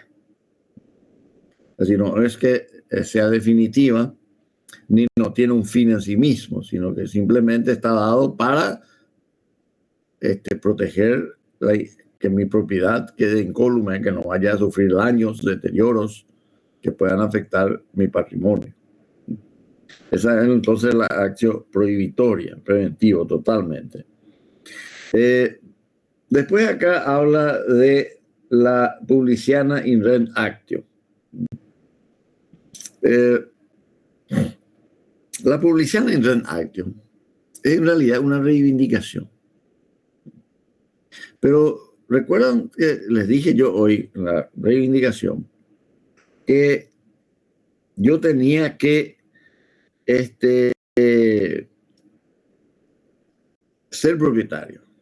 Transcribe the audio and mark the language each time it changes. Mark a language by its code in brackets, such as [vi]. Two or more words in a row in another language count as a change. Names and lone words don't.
[es] Así no es que sea definitiva, ni no tiene un fin en sí mismo, sino que simplemente está dado para proteger que mi propiedad quede incólume, que no vaya a sufrir daños, deterioros que puedan afectar mi patrimonio. Esa es entonces la acción prohibitoria, preventivo totalmente. Después acá habla de la [la] Publiciana in Rem Actio. [es] La [la] Publiciana in Rem Actio [es] es en realidad una reivindicación. Pero recuerdan que les dije yo hoy en la reivindicación que yo tenía que ser propietario.